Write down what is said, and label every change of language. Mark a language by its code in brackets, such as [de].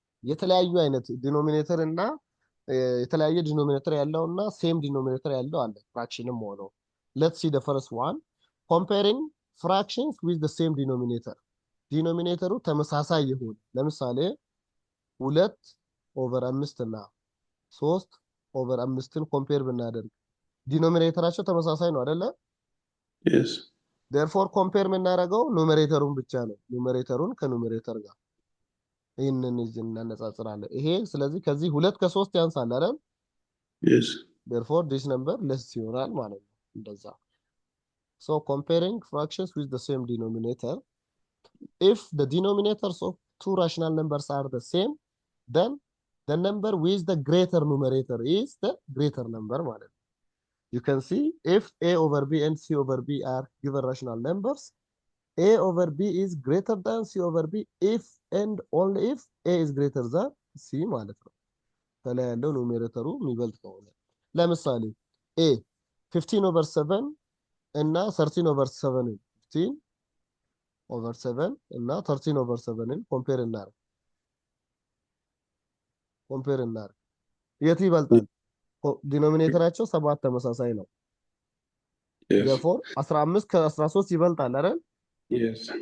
[am] የተለያዩ አይነት ዲኖሚኔተር እና የተለያየ ዲኖሚኔተር ያለውና ሴም ዲኖሚኔተር ያለው አለ ፍራክሽንም ሆኖ። [en] let's see the first one comparing fractions with the same denominator [am] ዲኖሚኔተሩ ተመሳሳይ ይሁን። ለምሳሌ 2/5 እና 3/5ን ኮምፔር ብናደርግ ዲኖሚኔተራቸው ተመሳሳይ ነው አይደለ? [en] Yes. [am] therefore compare የምናደርገው ኑሜሬተሩን ብቻ ነው። ኑሜሬተሩን ከኑሜሬተር ጋር ይሄንን እናነጻጽራለን። ይሄ ስለዚህ ከዚህ 2 ከ3 ያንሳል አይደል? [en] Yes. therefore this number less [am] ይሆናል ማለት ነው። እንደዛ [en] so comparing fractions with the same denominator if the denominators of two rational numbers are the same then the number with the greater numerator is the greater number ማለት ነው። you can see if a over b and c over b are given rational numbers a over b is greater than c over b if and only if a is greater than c [am] ማለት ነው። ከላይ ያለው ኑሜሬተሩ የሚበልጥ ከሆነ ለምሳሌ a [en] 15/7 እና 13/7 15 [am] over 7 እና 13 over 7ን ኮምፔር እናድርግ የት ይበልጣል ዲኖሚኔተራቸው 7 ተመሳሳይ ነው [en] Yes. [am] therefore 15 ከ13 ይበልጣል አይደል [en] Yes.